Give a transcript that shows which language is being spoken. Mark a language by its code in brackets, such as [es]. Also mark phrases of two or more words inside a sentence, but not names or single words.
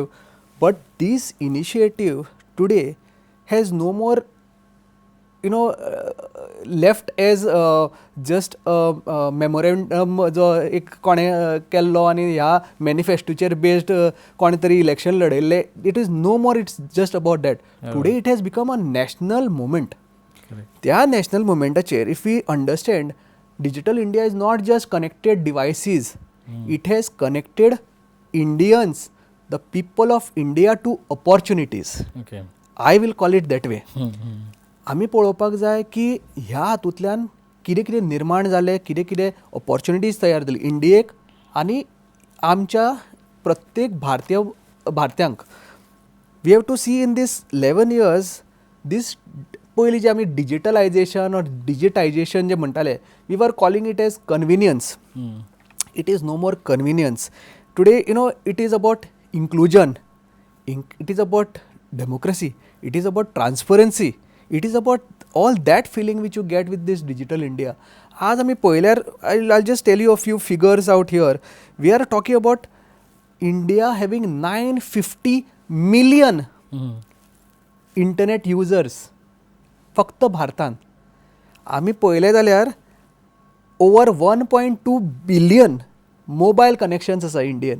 [en] but this initiative today has no more left as just memorandum [kok] जो एक कोणें केल्लो आनी ह्या मॅनिफेस्टोचेर बेस्ड कोणे तरी इलेक्शन लडयल्लें. [en] it is no more, it's just about that. today it has become a national movement. [kok] त्या नॅशनल मुवमेंटाचेर [en] if we understand, digital India is not just connected devices, it has connected Indians, the people of India, to opportunities. Okay. I will call it that way. [kok] आमी पळोवपाक जाय की ह्या हातूंतल्यान कितें कितें निर्माण जालें, कितें कितें [en] ऑपॉर्च्युनिटीज [kok] तयार जाली इंडियेक आनी आमच्या प्रत्येक भारतीयांक. [en] we have to see in these 11 years these [kok] पयलीं जे आमी [en] digitalisation or digitisation [kok] जे म्हणटाले, [en] we were calling it as convenience. it is no more convenience. today it is about inclusion, it is about democracy, it is about transparency, it is about all that feeling which you get with this digital India. [kok] आज आमी पळयल्यार [en] I just tell you a few figures out here. we are talking about India having 950 million internet users [kok] फक्त भारतान. आमी पळयलें जाल्यार [en] over 1.2 billion mobile connections [kok] आसा इंडियन.